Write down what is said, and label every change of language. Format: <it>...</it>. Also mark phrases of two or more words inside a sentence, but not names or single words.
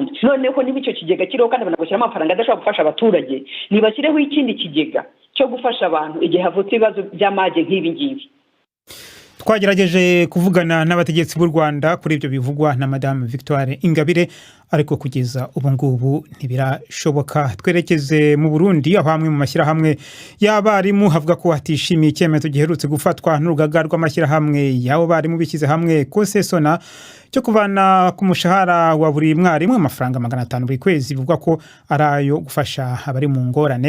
<rw>Noneho niba icyo kigega kiriho kandi banagushyiramo amafaranga adashobora gufasha abaturage, nibashyireho ikindi kigega cyo gufasha abantu igihe havutse ibibazo by'amage nk'ibi ngibi. Twagerageje kuvugana n'abategetsi b'u Rwanda kuri ibyo bivugwa na Madame Victoire Ingabire, ariko kugeza ubu ngubu ntibirashoboka. Twerekeze mu Burundi, aho hamwe mu mashyirahamwe y'abarimu havuga ko hatishimiye icyemezo giherutse gufatwa n'urugaga rw'amashyirahamwe y'abo barimu bishyize hamwe kosesona cyo kuvana ku mushahara wa buri mwarimu amafaranga 500 buri kwezi, bivuga ko arayo gufasha abari mu ngorane.</rw>